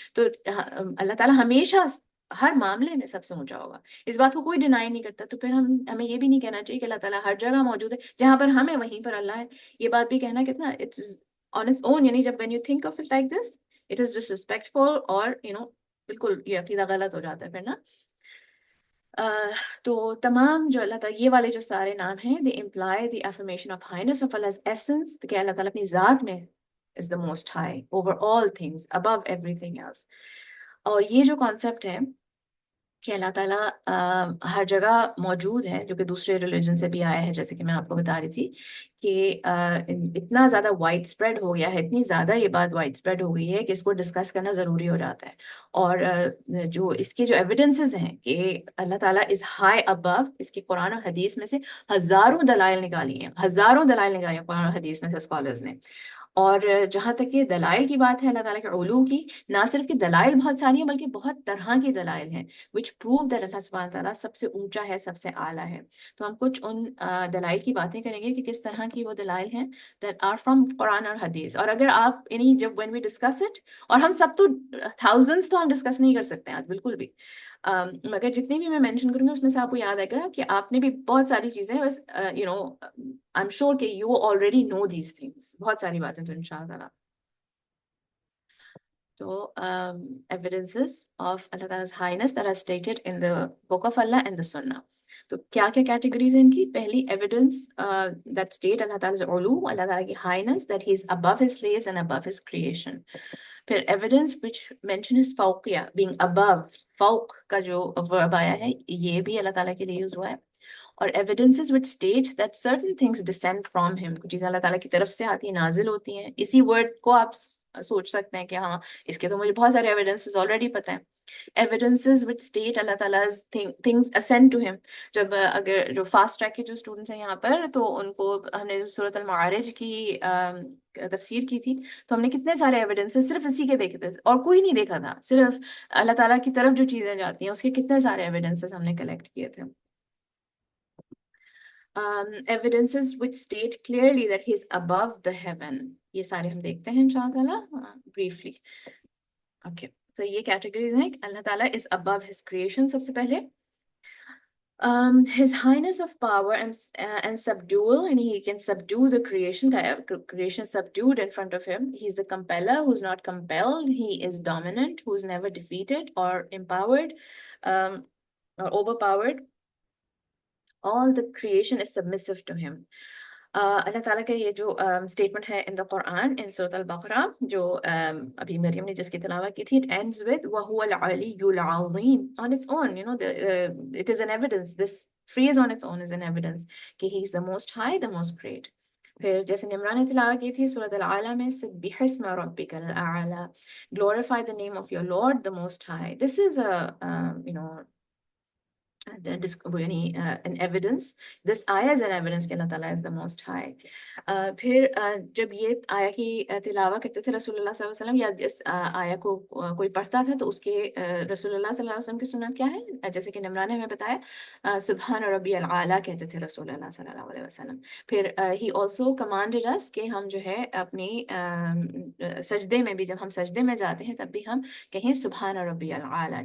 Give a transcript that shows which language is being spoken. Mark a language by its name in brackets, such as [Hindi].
[Urdu] تو اللہ تعالیٰ ہمیشہ ہر معاملے میں سب سے اونچا ہوگا, اس بات کو کوئی ڈینائی نہیں کرتا. تو پھر ہمیں یہ بھی نہیں کہنا چاہیے کہ اللہ تعالیٰ ہر جگہ موجود ہے, جہاں پر ہم ہیں وہیں پر اللہ ہے. یہ بات بھی کہنا کتنا [English] it's on its own, [Urdu] یعنی جب [English] when you think of it like this it is disrespectful, [Urdu] اور بالکل یہ عقیدہ غلط ہو جاتا ہے پھر نا. تو تمام جو اللہ تعالیٰ یہ والے جو سارے نام ہیں [English] they imply the affirmation of highness of Allah's essence, [Urdu] کہ اللہ تعالیٰ اپنی ذات میں [English] is the most high over all things, above everything else. [Urdu] اور یہ جو کانسیپٹ ہے کہ اللہ تعالیٰ ہر جگہ موجود ہے, جو کہ دوسرے ریلیجن سے بھی آیا ہے, جیسے کہ میں آپ کو بتا رہی تھی کہ اتنا زیادہ وائڈ اسپریڈ ہو گیا ہے, اتنی زیادہ یہ بات وائڈ اسپریڈ ہو گئی ہے کہ اس کو ڈسکس کرنا ضروری ہو جاتا ہے. اور جو اس کے جو ایویڈنسز ہیں کہ اللہ تعالیٰ از ہائی ابو, اس کے قرآن و حدیث میں سے ہزاروں دلائل نکالی ہیں, قرآن و حدیث میں سے اسکالرز نے. اور جہاں تک کہ دلائل کی بات ہے اللہ تعالیٰ کے علو کی, نہ صرف کہ دلائل بہت ساری ہیں بلکہ بہت طرح کی دلائل ہیں [English] which prove that [Urdu] اللہ سبحانہ تعالیٰ سب سے اونچا ہے, سب سے اعلیٰ ہے. تو ہم کچھ ان دلائل کی باتیں کریں گے کہ کس طرح کی وہ دلائل ہیں [English] that are from [Urdu] قرآن اور حدیث. اور اگر آپ جب [English] when we discuss it, [Urdu] اور ہم سب تو thousands تو ہم ڈسکس نہیں کر سکتے ہیں آج بالکل بھی, مگر جتنی بھی میں مینشن کروں گی اس میں سے آپ کو یاد آئے گا کہ آپ نے بھی بہت ساری چیزیں بس [English] I'm sure [Urdu] کہ [English] you already know these things, [Urdu] بہت ساری باتیں تو انشاءاللہ تعالیٰ. تو [English] evidences of Allah Ta'ala's highness that are stated in the book of Allah and the Sunnah. [Urdu] تو کیا کیا کیٹیگریز ہیں ان کی؟ پہلی ایویڈنس [English] that state [Urdu] اللہ تعالیٰ علو, اللہ تعالیٰ کی [English] highness, that he is above his slaves and above his creation. [Urdu] پھر evidence [English] which mention his [Urdu] فوقیہ, [English] being above, [Urdu] فوق کا جو verb آیا ہے یہ بھی اللہ تعالیٰ کے لیے یوز ہوا ہے. اور [English] evidences which state that certain things descend from him, [Urdu] کچھ چیزیں اللہ تعالیٰ کی طرف سے آتی ہیں, نازل ہوتی ہیں. اسی ورڈ کو آپ سوچ سکتے ہیں کہ ہاں اس کے تو مجھے بہت سارے ایویڈنسز آلریڈی پتہ ہیں. [English] evidences which state [Urdu] اللہ تعالیٰ [English] things ascend to him. [Urdu] جب اگر جو فاسٹ ٹریک کے جو اسٹوڈنٹس ہیں یہاں پر, تو ان کو ہم نے سورۃ المعارج کی تفسیر کی تھی, تو ہم نے کتنے سارے ایویڈنسز صرف اسی کے دیکھے تھے اور کوئی نہیں دیکھا تھا, صرف اللہ تعالیٰ کی طرف جو چیزیں جاتی ہیں اس کے کتنے سارے ایویڈنسز ہم نے کلیکٹ کیے تھے. [English] Evidences which state clearly that he is above the heaven. [Urdu] یہ سارے ہم دیکھتے ہیں انشاءاللہ [English] briefly. [Urdu] Okay. تو یہ کیٹیگریز ہیں. اللہ تعالیٰ [English] is above his creation [Urdu] سب سے پہلے. [English] His highness of power and subdual, and he can subdue the creation subdued in front of him. He is the compeller who's not compelled. He is dominant, who's never defeated or empowered or overpowered. All the creation is submissive to him. [Urdu] اللہ تعالیٰ کا یہ جو statement ہے [English] in the Quran in Surah Al-Baqarah, [Urdu] جو ابھی مریم نے جس کی تلاوت کی تھی, [English] it ends with [Arabic] وَهُوَ الْعَلِيُّ الْعَظِيمُ. [English] On its own, it is an evidence. This phrase on its own is an evidence [Urdu] کہ [English] he is the most high, the most great. [Urdu] پھر جیسے نمران نے تلاوت کی تھی سورۃ العلیٰ میں, [Arabic] سبح اسم ربک الأعلی, [English] glorify the name of your Lord the most high. This is a an evidence. This ayah is an evidence [Urdu] کہ اللہ تعالیٰ [English] is the most high. [Urdu] پھر جب یہ آیا کی تلاوہ کرتے تھے رسول اللہ صلی اللہ علیہ وسلم یا جس آیا کو کوئی پڑھتا تھا تو اس کے رسول اللہ صلی اللہ علیہ وسلم کی سنت کیا ہے؟ جیسے کہ نمران نے ہمیں بتایا سبحان ربی العالی کہتے تھے رسول اللہ صلی اللہ علیہ وسلم. پھر [English] he also commanded us [Urdu] کہ ہم جو ہے اپنی سجدے میں بھی، جب ہم سجدے میں جاتے ہیں تب بھی ہم کہیں سبحان ربی العالی.